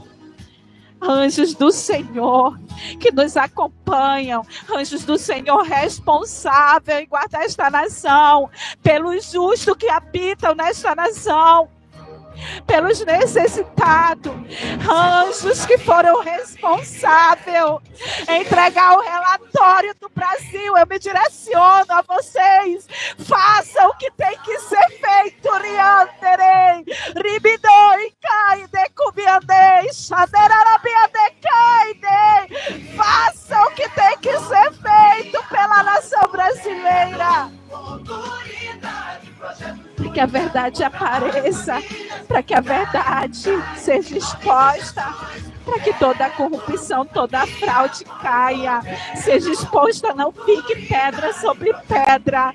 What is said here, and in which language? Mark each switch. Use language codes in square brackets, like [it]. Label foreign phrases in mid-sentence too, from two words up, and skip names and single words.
[pt] Anjos do Senhor que nos acompanham, anjos do Senhor responsável em guardar esta nação, pelos justos que habitam nesta nação, pelos necessitados, anjos que foram responsáveis em entregar o relatório do Brasil. Eu me direciono a vocês, façam o que tem que ser feito. Rianterei, ribidoi, caide, cubiandei, xaderarabiande, caide. Façam o que tem que ser feito pela nação brasileira, para que a verdade apareça, para que a verdade seja exposta, para que toda a corrupção, toda a fraude caia, seja exposta, não fique pedra sobre pedra.